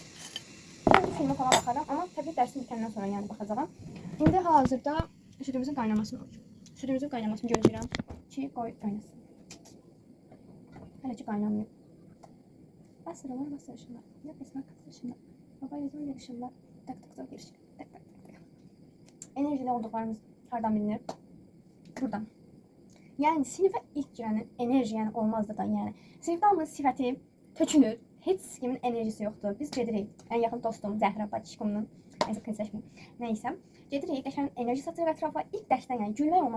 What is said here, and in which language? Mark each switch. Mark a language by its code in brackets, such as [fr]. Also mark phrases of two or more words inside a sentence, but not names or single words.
[az] Şimdi filmə falan baxaram, amma təbii dərsin bitəndən sonra yəni baxacağam. İndi hal-hazırda südümüzün qaynamasını gözləyirəm ki, qoy qaynasın. Hələ ki qaynamayıb. Basırlar, basırışırlar. Ya pesmə basırışırlar. Baba yazıyor yarışırlar. Tak tak tak yarışır. Tak tak tak. Enerjili olduqlarımız hardan bilinir? Buradan. Yəni sinifə ilk girənin enerji yəni olmazdı da, yəni. Sinifdə hamının sifəti tökülür. Heç kimin enerjisi yoxdur. Biz gedirik. Ən yaxın dostum Zəhra Bakışqımın. Neysə, konseçməyim. Neysə, gedirik, qəşəng enerji satırıq ətrafa. İlk dərsdən yəni gülmək olmaz.